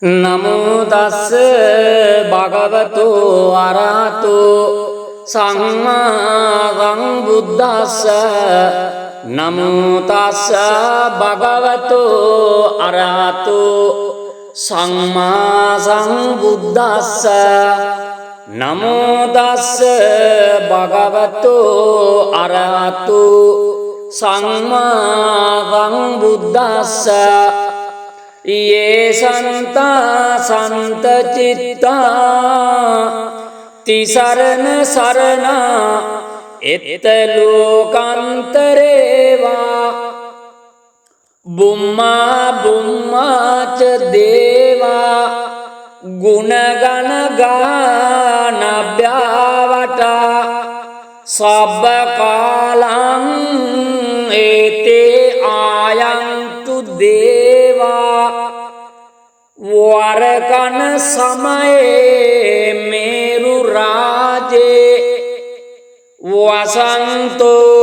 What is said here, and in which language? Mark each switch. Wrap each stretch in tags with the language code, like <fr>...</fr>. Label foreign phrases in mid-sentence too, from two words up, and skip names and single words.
<pi>නමෝ තස්ස භගවතු අරහතු සම්මා සම්බුද්දස්ස නමෝ තස්ස භගවතු අරහතු සම්මා සම්බුද්දස්ස නමෝ තස්ස භගවතු අරහතු සම්මා සම්බුද්දස්ස ये संता संत चित्ता तिसरण सरना एत लोकांतरेवा बुम्मा बुम्मा च देवा गुणगण गानभ्यावटा सब कालं एते आयन्तु देवा वरकन समये मेरु राजे वसंतो</pi>